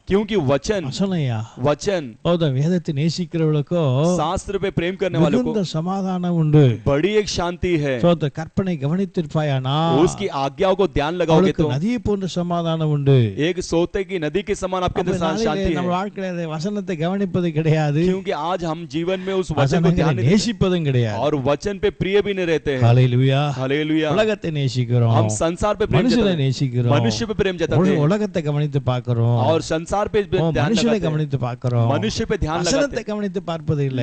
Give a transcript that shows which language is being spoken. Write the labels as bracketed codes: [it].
[hi] क्योंकि वचन [ta] வசனயா. [hi] वचन [ta] வேதத்தை நேசிக்கிறவளுக்கோ [hi] शास्त्र पे प्रेम करने वालों को [ta] மிகுந்த சமாதானம் உண்டு. [hi] बड़ी एक शांति है. [ta] கற்பனை கவனித்திருப்பாயானா [hi] उसकी आज्ञाओं को ध्यान लगाओगे [ta] அவளுக்கு [hi] तो [ta] நதியை போன்ற சமாதானம் உண்டு. [hi] एक सोते की नदी के समान आपके अंदर शांति [ta] நம்ம [hi] है. [ta] வாழ்க்கையில வசனத்தை கவனிப்பது கிடையாது, [hi] क्योंकि आज हम जीवन में उस वचन को [ta] வசனங்களை [hi] ध्यान नहीं देते [ta] நேசிப்பதும் கிடையாது. [hi] और वचन पे प्रिय भी नहीं रहते हैं. [ta] ஹல்லேலூயா. [hi] हालेलुया. [ta] உலகத்தை நேசிக்கிறோம், [hi] हम संसार पे प्रेम [ta] மனுஷனை [hi] जताते हैं, [ta] நேசிக்கிறோம், [hi] मनुष्य पे प्रेम जताते हैं [ta] உலகத்தை கவனித்து பார்க்கிறோம், [hi] और संसार पे ध्यान [ta] மனுஷனை [hi] लगाते हैं, [ta] கவனித்து பார்க்கிறோம், [hi] मनुष्य पे ध्यान लगाते [ta] வசனத்தை கவனித்து பார்ப்பது இல்லை,